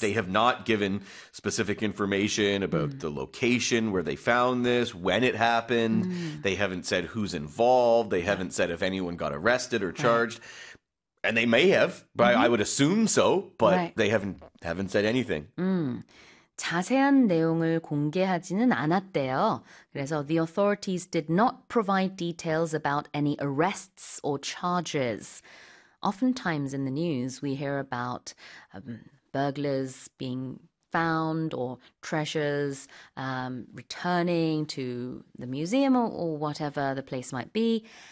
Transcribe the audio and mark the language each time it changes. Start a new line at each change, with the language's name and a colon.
English: they have not given specific information about the location where they found this, when it happened. They haven't said who's involved. They haven't said if anyone got arrested or charged. And they may have, but I would assume so, but they haven't said anything.
Korean: 자세한 내용을 공개하지는 않았대요.
English: 그래서 the authorities did not provide details about any arrests or charges. Oftentimes in the news, we hear about burglars being found or treasures returning to the museum or whatever the place might be.